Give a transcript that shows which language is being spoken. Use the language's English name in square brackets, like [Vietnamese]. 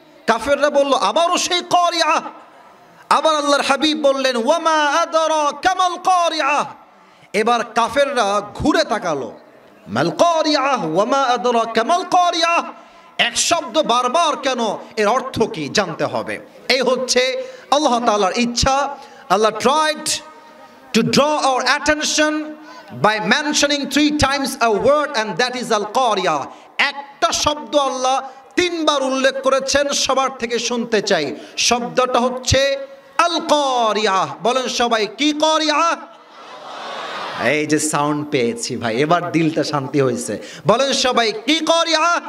[Bangla] কাফেররা বলল আবারও সেই কারিয়া। আবার আল্লাহর হাবিব বললেন [Arabic] ওয়ামা আদরাকা মাল কারিয়া। [Bangla] এবার কাফেররা ঘুরে তাকালো, [Arabic] মাল কারিয়া ওয়ামা আদরাকা মাল কারিয়া, [Bangla] এক শব্দ বারবার কেন, এর অর্থ কি জানতে হবে। এই হচ্ছে আল্লাহ তাআলার ইচ্ছা। [English] আল্লাহ tried to draw our attention by mentioning 3 times a word, and that is al qariya. [Bangla] একটা শব্দ আল্লাহ 3 বার উল্লেখ করেছেন, সবার থেকে শুনতে চাই। শব্দটা হচ্ছে আল কারিয়া। বলেন সবাই কি কারিয়া? এই যে সাউন্ড পেয়েছি ভাই, এবার দিলটা শান্তি হয়েছে। বলেন সবাই কি কারিয়া?